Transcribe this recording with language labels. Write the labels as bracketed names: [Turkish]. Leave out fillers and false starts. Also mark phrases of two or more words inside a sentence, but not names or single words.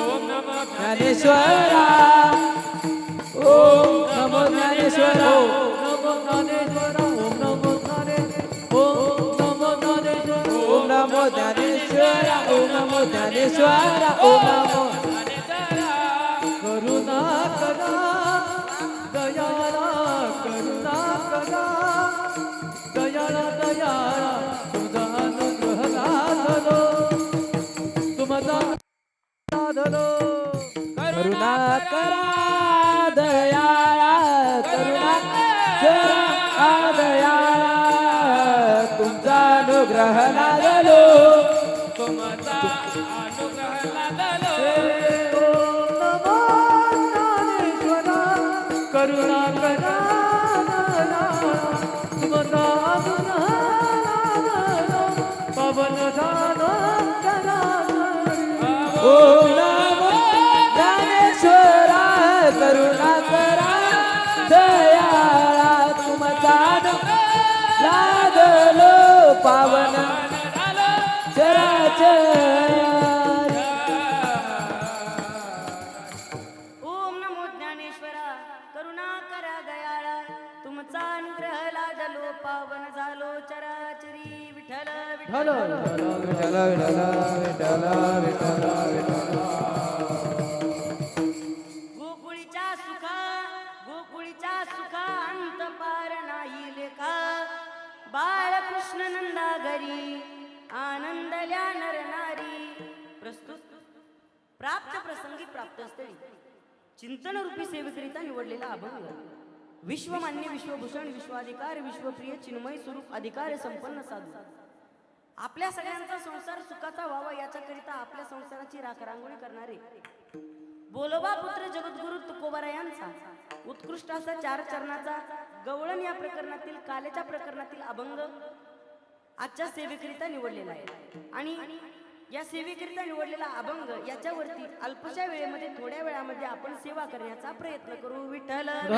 [Marathi] ज्ञानेश्वरा ओम नमो ज्ञानेश्वरा नमो ज्ञानेश्वरा ओम नमो ज्ञानेश्वरा ओम नमो ज्ञानेश्वरा ओम नमो ज्ञानेश्वरा ओम नमो करुणा करा दयाळा करुणा करा दयाळा दयाळा तुझा अनुग्रह लाभलो तुमचा साधलो करुणा करा दयाळा करुणा करा दयाळा तुमचा अनुग्रह लागलो तुमचा अनुग्रह लादलो ओम नमो ज्ञानेश्वरा करुणा करा तुमचा अनुग्रह लाभलो पवन दान करा ओम नमो ज्ञानेश्वरा करुणा करा दयाळा तुमचा लागलो पावन चराचर ओम नमो ज्ञानेश्वरा करुणा करा दयाळा तुमचा अनुग्रह लादलो पावन झालो चराचरी विठ्ठल विठ्ठल विठ्ठल विठ्ठल विठ्ठल विठ्ठल गोकुळीच्या सुखा अंत पार नाही लेखा बाळकृष्ण नंदा घरी आनंदल्या नर नारी प्रस्तुत प्राप्त प्रसंगी प्राप्त स्थळी चिंतन रूपी सेवेकरिता निवडलेला अभंग विश्वमान्य विश्वभूषण विश्वाधिकार विश्वप्रिय चिन्मय स्वरूप अधिकार संपन्न साधू आपल्या सगळ्यांचा संसार सुखाचा व्हावा याच्याकरिता आपल्या संसाराची राखरांगोळी करणारे बोलोबा पुत्र जगद्गुरु तुकोबारा यांचा उत्कृष्ट असा 4 चरणाचा गवळण या प्रकरणातील कालेच्या प्रकरणातील अभंग आजच्या सेवेकरिता निवडलेला आहे आणि या सेवेकरिता निवडलेला अभंग याच्यावरती अल्पशा वेळेमध्ये थोड्या वेळामध्ये आपण सेवा करण्याचा प्रयत्न करू विठ्ठल